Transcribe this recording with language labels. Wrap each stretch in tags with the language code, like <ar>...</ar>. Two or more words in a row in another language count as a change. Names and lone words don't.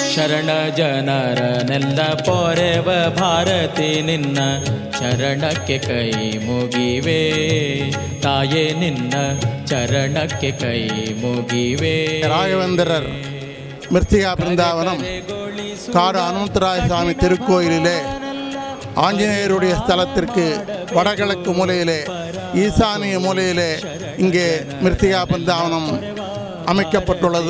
<kn>ಶರಣ ಜನರನೆಲ್ಲ ಪೊರೆವ ಭಾರತಿ ನಿನ್ನ ಚರಣಕ್ಕೆ ಕೈ ಮುಗಿವೆ ತಾಯೇ ನಿನ್ನ ಚರಣಕ್ಕೆ ಕೈ ಮುಗಿವೆ.</kn> <ta>ராகவேந்திரர் மிருத்திகா பிருந்தாவனம் காடு அனுமந்தராய சுவாமி திருக்கோயிலிலே ஆஞ்சநேயருடைய ஸ்தலத்திற்கு வடகிழக்கு மூலையிலே ஈசானிய மூலையிலே இங்கே மிருத்திகா பிருந்தாவனம் அமைக்கப்பட்டுள்ளது.</ta>